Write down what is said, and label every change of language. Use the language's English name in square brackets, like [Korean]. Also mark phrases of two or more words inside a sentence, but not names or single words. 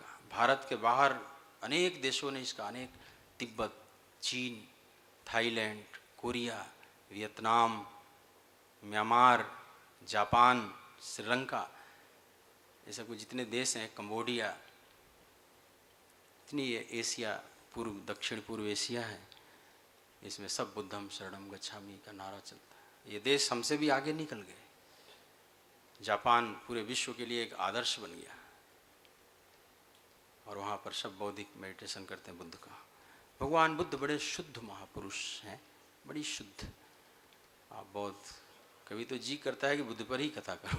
[Hindi] भारत के बाहर अनेक देशों ने इसका, अनेक, तिब्बत, चीन, थाईलैंड, कोरिया, वियतनाम, म्यांमार, जापान, श्रीलंका, ऐसे कुछ जितने देश हैं, कंबोडिया, इतनी एशिया, पूर्व दक्षिण पूर्व एशिया है, इसमें सब [Pali] बुद्धं शरणं गच्छामि [Hindi] का नारा चलता है। ये देश हमसे भी आगे निकल गए। जापान पूरे विश्व के लिए एक आदर्श बन गया और वहाँ पर सब बौद्धिक मेडिटेशन करते हैं बुद्ध का। भगवान बुद्ध बड़े शुद्ध महापुरुष हैं, बड़ी शुद्ध। आप बहुत, कभी तो जी करता है कि बुद्ध पर ही कथा करो।